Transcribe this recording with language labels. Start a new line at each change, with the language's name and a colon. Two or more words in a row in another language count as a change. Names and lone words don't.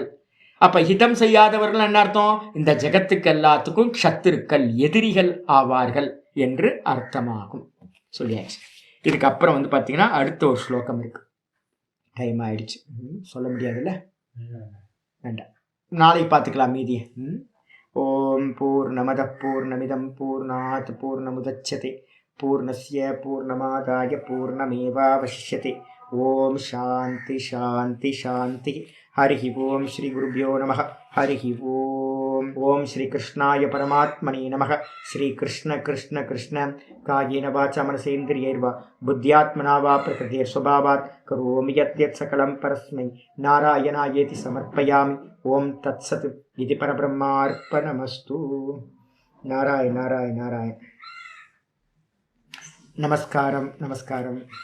Tamil: அப்போ ஹிதம் செய்யாதவர்கள் என்ன அர்த்தம்? இந்த ஜெகத்துக்கு எல்லாத்துக்கும் க்ஷத்ருக்கள், எதிரிகள் ஆவார்கள் என்று அர்த்தமாகும். சொல்லியாச்சு. இதுக்கப்புறம் வந்து பார்த்தீங்கன்னா அடுத்த ஒரு ஸ்லோகம் இருக்கு. டைம் ஆயிடுச்சு, சொல்ல முடியாதுல்ல, வேண்டாம், நாளைக்கு பார்த்துக்கலாம் மீதியை.
Sanskrit: ॐ पूर्णमद पूर्णमिदं पूर्णात् पूर्णमुदच्यते पूर्णस्य पूर्णमादाय पूर्णमेवावशिष्यते. ॐ शान्ति शान्ति शान्ति. हरि ॐ श्री गुरुभ्यो नमः. हरि ॐ. ॐ श्री कृष्णाय परमात्मने नमः. श्री कृष्ण कृष्ण कृष्ण कायेन वाचा मनसेन्द्रियैर्वा बुद्ध्यात्मना वा प्रकृते स्वभावात् करोमि यद्यत् सकलं परस्मै नारायणायेति समर्पयामि. ॐ तत्सत्. இது பரபிரம்மார்ப்பணமஸ்து.
Tamil: நாராயண நாராயண நாராயண. நமஸ்காரம் நமஸ்காரம்.